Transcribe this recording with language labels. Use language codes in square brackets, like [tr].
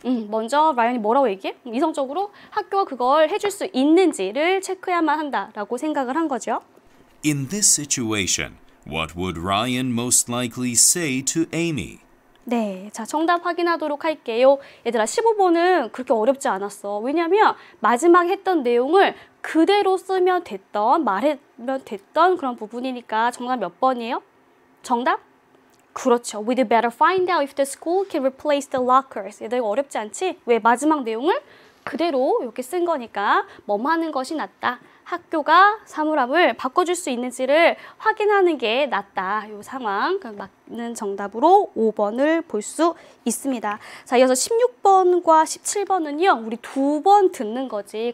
[ko] 먼저 라이언이 뭐라고 얘기해? 이성적으로 학교가 그걸 해줄 수 있는지를 체크해야만 한다라고 생각을 한 거죠. [en] In this situation, what would Ryan most likely say to Amy? [ko] 네, 자, 정답 확인하도록 할게요. 얘들아, 15번은 그렇게 어렵지 않았어. 왜냐면 마지막에 했던 내용을 그대로 쓰면 됐던, 말하면 됐던 그런 부분이니까 정답 몇 번이에요? 정답? 그렇죠. [en] We'd better find out if the school can replace the lockers. [ko] 얘들 어렵지 않지? 왜 마지막 내용을 그대로 이렇게 쓴 거니까 뭐뭐 하는 것이 낫다. 학교가 사물함을 바꿔줄 수 있는지를 확인하는 게 낫다. 이 상황, 맞는 정답으로 5번을 볼 수 있습니다. 자, 이어서 16번과 17번은요. 우리 2번 듣는 거지.